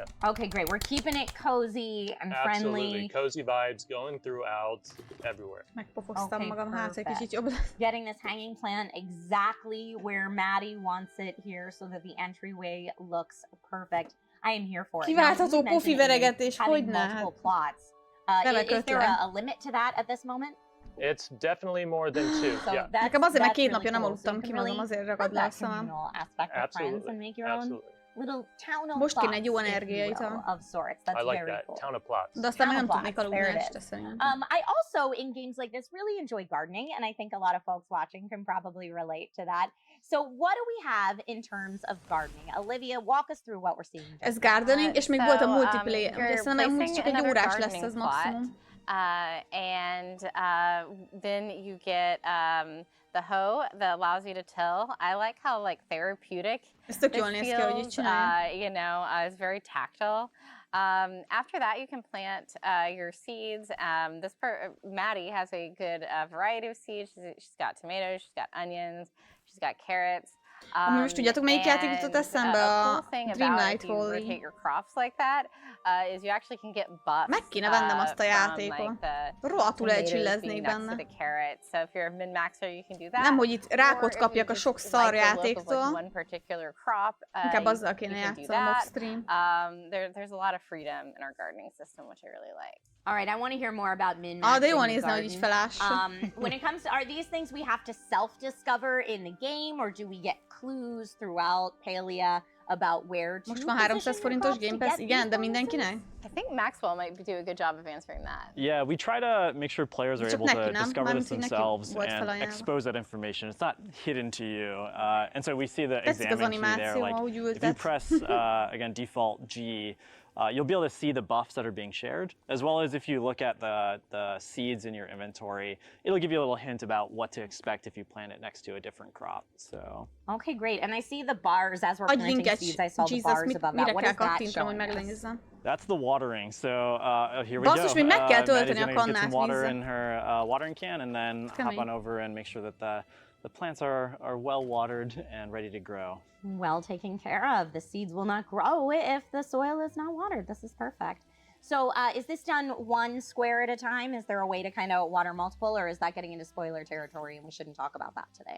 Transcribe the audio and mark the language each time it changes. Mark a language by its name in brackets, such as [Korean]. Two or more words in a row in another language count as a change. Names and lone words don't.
[English] Okay, great. We're keeping it cozy and friendly. Absolutely. Cozy vibes going throughout everywhere. Getting this hanging plant exactly where Maddie wants it here so that the entryway looks perfect. I am here for it. [Hungarian] Kiváltható pofi veregetés, hogyne? [English] Multiple plots. Is there a limit to that at this moment? It's definitely more than two. So yeah. [Hungarian] Nekem azért, mert 2 napja nem aludtam ki, mondom, azért ragad le a szemem. Most kéne egy jó energiaital. [English] I like that. Town of plots. [Hungarian] De aztán nem tudnék aludni este szerintem. [English] I also, in games like this, really enjoy gardening, and I think a lot of folks watching can probably relate to that. So what do we have in terms of gardening? Olivia, walk us through what we're seeing. [Hungarian] Ez gardening, és még volt a multiplayer. De szerintem amúgy csak egy órás lesz ez maximum. [English] Then you get the hoe that allows you to till. I like how like therapeutic [Hungarian] ez tök jól néz ki, hogy így csinálja. [English] You know, it's very tactile. After that, you can plant your seeds. Maddie has a good variety of seeds. She's got tomatoes, she's got onions, she's got carrots. [Hungarian] Most tudjátok, melyik játék jutott eszembe? A Dreamlight-ról. [English] Rotate your crops like that is you actually can get buffs. [Hungarian] Meg kéne vennem azt a játékot. Rohadtul elcsilleznék benne. [English] So if you're a min-maxer, you can do that. [Hungarian] Nem, hogy itt rákot kapjak a sok szar játéktól. Inkább azzal kéne játszanom off-stream. [English] There's a lot of freedom in our gardening system, which I really like. All right, I want to hear more about min-maxing. [Hungarian] De jó nézne, hogy így felássa. [English] When it comes to, are these things we have to self-discover in the game, or do we get clues throughout PALIA about where to? [Hungarian] Most van 300 forintos Game Pass, igen, de mindenkinek? [English] I think Maxwell might do a good job of answering that. Yeah, we try to make sure players are able to discover this themselves and expose that information. It's not hidden to you. And so we see the examine key there. Like, if you press, again, default G, you'll be able to see the buffs that are being shared, as well as if you look at the seeds in your inventory, it'll give you a little hint about what to expect if you plant it next to a different crop. So. Okay, great. And I see the bars as we're planting seeds. I saw the bars above that. What is that showing us? That's the watering. So here we go. [Hungarian] Basszus, még meg kell tölteni a [English] Get [Hungarian] kannát [English] some water [Hungarian] vízzel. [English] in her watering can, and then hop on over and make sure that the plants are well watered and ready to grow. Well taken care of. The seeds will not grow if the soil is not watered. This is perfect. So is this done one square at a time? Is there a way to kind of water multiple, or is that getting into spoiler territory and we shouldn't talk about that today?